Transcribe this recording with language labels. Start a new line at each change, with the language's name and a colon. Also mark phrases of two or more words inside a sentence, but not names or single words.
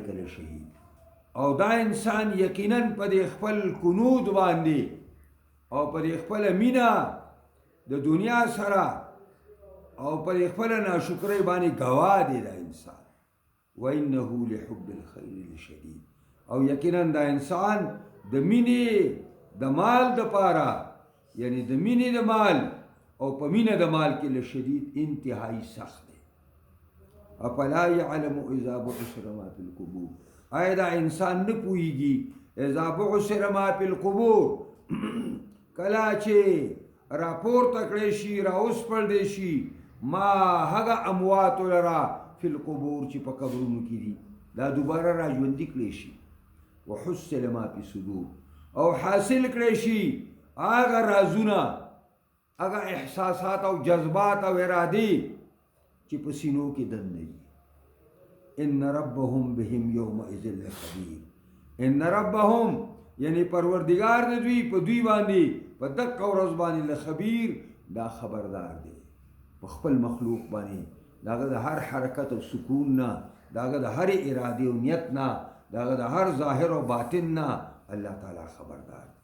Pashto: لشهید او دا انسان یقینا په دې خپل کنود باندې او په دې خپل مینا د دنیا سره او په دې خپل ناشکرۍ باندې گواه دی دا انسان
Arabic: وانه لحب الخير لشدید
Pashto: او یقینا دا انسان د مینې د مال د پاره یعنی د مینې د مال او په مینه د مال کې لشدید انتهایی سخت دی.
Arabic: افلا یعلم اذا بعثر ما فی القبور
Pashto: آیا دا انسان نه پوهیږي
Arabic: اذا بعثر ما فی القبور
Pashto: کله چې راپورته کړی شي راوسپړلی شي ما هغه امواتو لره
Arabic: فی القبور
Pashto: چې په قبرونو کې دي دا دوباره را ژوندي کړی شي
Arabic: وحصل ما فی صدور
Pashto: او حاصل کړی شي هغه رازونه هغه احساسات او جذبات او ارادې چې په سینو کې دننه وي.
Arabic: ان ربهم بهم یومئذ لخبیر ان ربهم
Pashto: یعنی پروردگار د دوی په دوی باندې په دقه ورځ باندې لخبیر دا خبردار دی په خپل مخلوق باندې داغه د هر حرکت او سکون نه داغه د هر اراده او نیت نه داغه د هر ظاهر او باطن نه الله تعالی خبردار.